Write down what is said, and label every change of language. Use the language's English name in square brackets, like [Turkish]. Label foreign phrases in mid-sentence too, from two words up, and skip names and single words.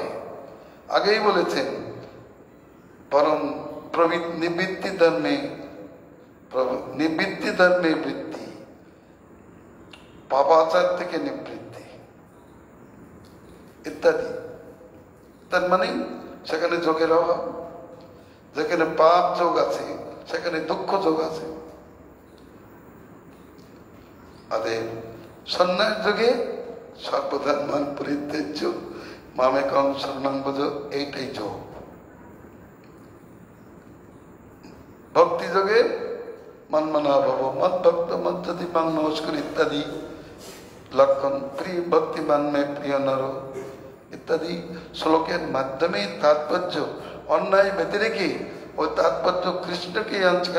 [Bangla] আগেই বলেছেন পরম নিবৃত্তি ধর্মে বৃত্তি, পাপাচার থেকে নিবৃত্তি ইত্যাদি। তার মানে সেখানে যোগের অভাব। যেখানে পাপ যোগ আছে সেখানে দুঃখ যোগ আছে। অতএব সন্ন্যাস যোগে [Sanskrit] সর্বধর্মান পরিত্যাজ্য মামেকং শরণং ভজ, [Bangla] এইটাই যোগ। ভক্তি যোগে [Sanskrit] মন্মনা ভব মদ্ভক্ত মজ্জতি মাং নমস্কার [Bangla] ইত্যাদি লক্ষণ, [Sanskrit] প্রিয় ভক্তিমান মে প্রিয় নর [Bangla] ইত্যাদি শ্লোকের মাধ্যমে তাৎপর্য অন্যায় বেঁধে রেখে ওই তাৎপর্য কৃষ্ণকে আনছেন।